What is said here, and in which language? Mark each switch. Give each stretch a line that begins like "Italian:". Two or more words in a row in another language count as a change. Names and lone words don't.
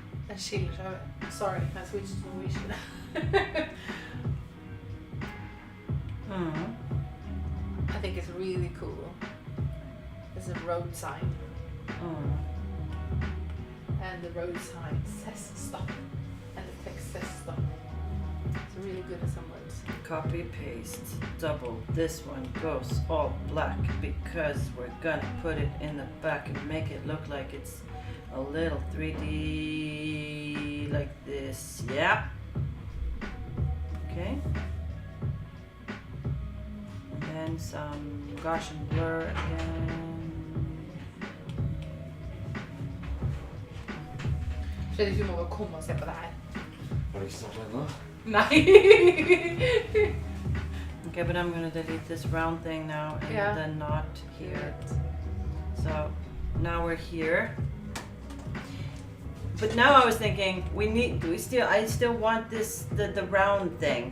Norwegian: Den skiller seg.
English: Sorry, I switched to Norwegian. I think it's really cool. There's a road sign. And the road sign says stop. And the text says stop. It's really good at some words. Copy, paste, double. This one goes all black because we're gonna put it in the back and make it look like it's a little 3D like this. Yeah. Okay. And then some Gaussian blur again.
Norwegian: Fredrik, du må bare komme og se på det her. Har du ikke snart ennå? Nei.
English: Okay, but I'm gonna delete this round thing now and then not here. So now we're here. But now I was thinking I still want this the round thing.